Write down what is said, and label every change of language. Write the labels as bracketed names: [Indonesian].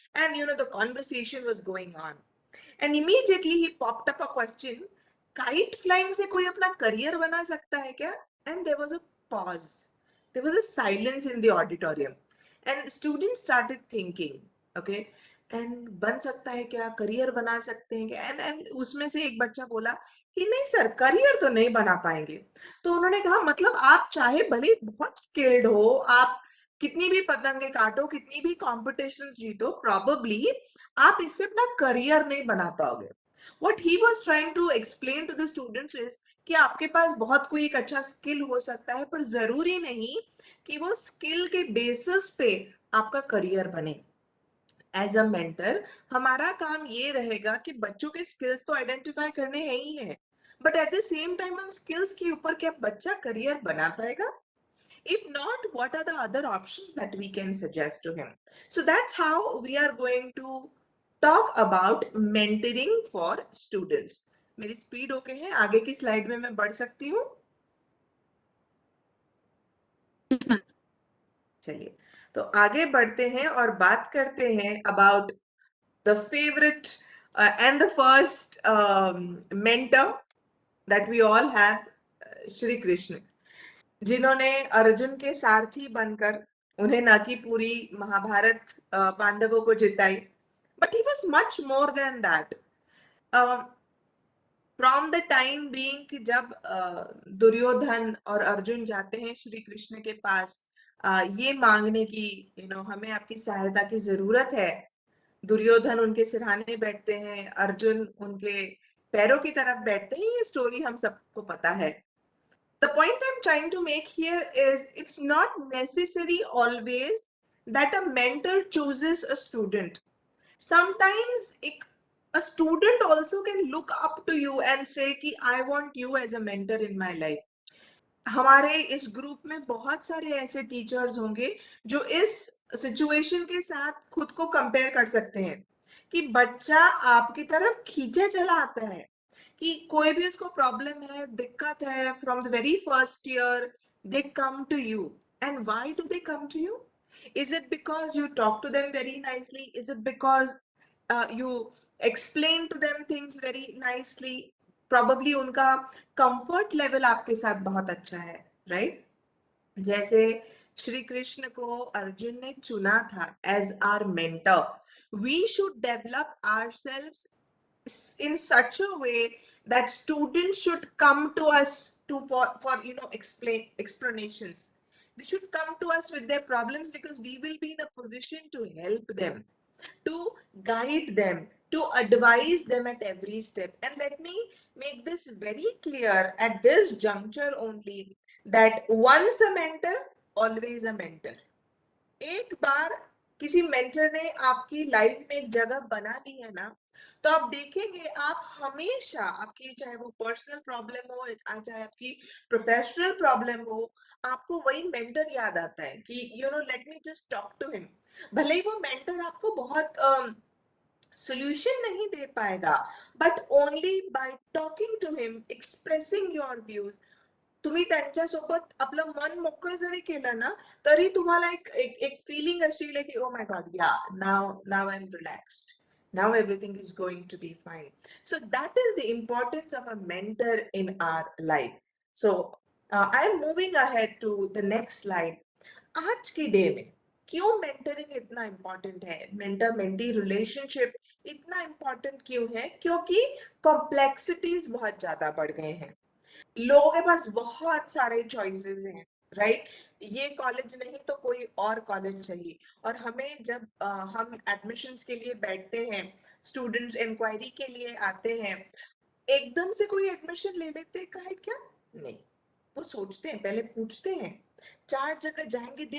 [English] And, the conversation was going on. And immediately he popped up a question, kite flying [Hindi] से कोई अपना career बना सकता है क्या? [English] And there was a pause. There was a silence in the auditorium. And students started thinking, okay, and [Hindi] बन सकता है क्या? [English] career [Hindi] बना सकते हैं क्या? [English] And [Hindi] उसमें से एक बच्चा बोला कि नहीं सर, career तो नहीं बना पाएंगे. तो उन्होंने कहा मतलब आप चाहे भले बहुत skilled हो, आप कितनी भी पतंगे काटो, कितनी भी competitions जीतो, [English] probably [Hindi] आप इससे अपना करियर नहीं बना पाओगे. [English] What he was trying to explain to the students is [Hindi] कि आपके पास बहुत कोई एक अच्छा स्किल हो सकता है, पर जरूरी नहीं कि वो स्किल के बेसिस पे आपका करियर बने. [English] as a mentor [Hindi] हमारा काम ये रहेगा कि बच्चों के स्किल्स तो आइडेंटिफाई करने हैं ही है, [English] but at the same time [Hindi] हम स्किल्स के ऊपर क्या बच्चा करियर बना पाएगा? [English] If not, what are the other options that we can suggest to him? So that's how we are going to talk about mentoring for students. [Hindi] मेरी speed okay है? आगे की स्लाइड में मैं बढ़ सकती हूँ? चलिए, तो आगे बढ़ते हैं और बात करते हैं [English] about the favourite and the first mentor that we all have, [Hindi] Shri Krishna, जिन्होंने अर्जुन के सारथी बनकर उन्हें न कि पूरी महाभारत पांडवों को जिताई, [English] But he was much more than that. From the time being [Hindi] कि जब दुर्योधन और अर्जुन जाते हैं श्री कृष्ण के पास ये मांगने की, हमें आपकी सहायता की जरूरत है. दुर्योधन उनके सिरहाने बैठते हैं, अर्जुन उनके पैरों की तरफ बैठते हैं. ये स्टोरी हम सबको पता है. [English] The point I'm trying to make here is it's not necessary always that a mentor chooses a student. Sometimes a student also can look up to you and say [Hindi] कि [English] I want you as a mentor in my life. [Hindi] हमारे इस group में बहुत सारे ऐसे teachers होंगे जो इस सिचुएशन के साथ खुद को कंपेयर कर सकते हैं कि बच्चा आपकी तरफ खींचे चला आता है, कि कोई भी उसको प्रॉब्लम है, दिक्कत है, [English] From the very first year they come to you. And why do they come to you? Is it because you talk to them very nicely? Is it because you explain to them things very nicely? Probably [Hindi] उनका comfort level आपके साथ बहुत अच्छा है, [English] Right? [Hindi] जैसे श्री कृष्ण को अर्जुन ने चुना था [English] As our mentor. We should develop ourselves in such a way that students should come to us to for explanations. They should come to us with their problems because we will be in a position to help them, to guide them, to advise them at every step. And let me make this very clear at this juncture only, that once a mentor, always a mentor. [Hindi] एक बार किसी mentor ने आपकी life में एक जगह बना ली है ना, तो आप देखेंगे आप हमेशा, आपकी चाहे वो पर्सनल प्रॉब्लम हो, चाहे आपकी प्रोफेशनल प्रॉब्लम हो, आपको वही मेंटर याद आता है कि [English] Let me just talk to him. [Hindi] भले ही वो मेंटर आपको बहुत सोल्यूशन नहीं दे पाएगा, [English] but only by talking to him, expressing your views, [Marathi] तुम्ही त्यांच्यासोबत आपलं मन मोकळं जरी केलं ना, तरी तुम्हाला एक एक एक फीलिंग अशी येईल की [English] Oh my God, yeah now I am relaxed, now everything is going to be fine. So that is the importance of a mentor in our life. So I am moving ahead to the next slide. [Hindi] आज की day में क्यों mentoring इतना important है, mentor mentee relationship इतना important क्यों है? क्योंकि कॉम्प्लेक्सिटीज बहुत ज्यादा बढ़ गए हैं. लोगों के पास बहुत सारे चॉइसेस हैं, राइट? ये कॉलेज नहीं तो कोई और कॉलेज चाहिए. और हमें जब हम एडमिशन्स के लिए बैठते हैं, स्टूडेंट इंक्वायरी के लिए आते हैं, एकदम से कोई एडमिशन ले लेते हैं, कहे क्या नहीं, वो सोचते हैं, पहले पूछते हैं, 4 जगह जाएंगे.